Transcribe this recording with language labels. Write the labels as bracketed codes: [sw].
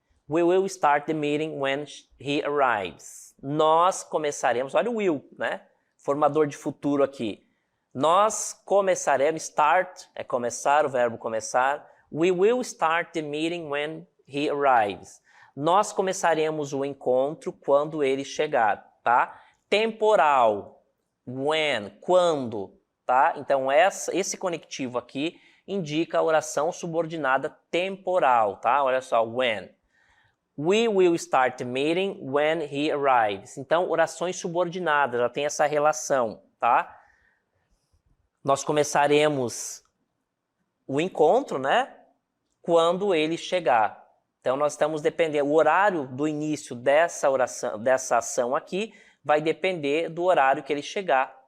[en] We will start the meeting when he arrives. [pt] Nós começaremos, olha o will, né? Formador de futuro aqui. Nós começaremos, start é começar, o verbo começar. [en] We will start the meeting when he arrives. [pt] Nós começaremos o encontro quando ele chegar, tá? Temporal, when, quando, tá? Então esse conectivo aqui indica a oração subordinada temporal, tá? Olha só, when. [en] We will start the meeting when he arrives. [pt] Então, orações subordinadas, já tem essa relação, tá? Nós começaremos o encontro, né? Quando ele chegar. Então, nós estamos dependendo, o horário do início dessa oração, dessa ação aqui, vai depender do horário que ele chegar.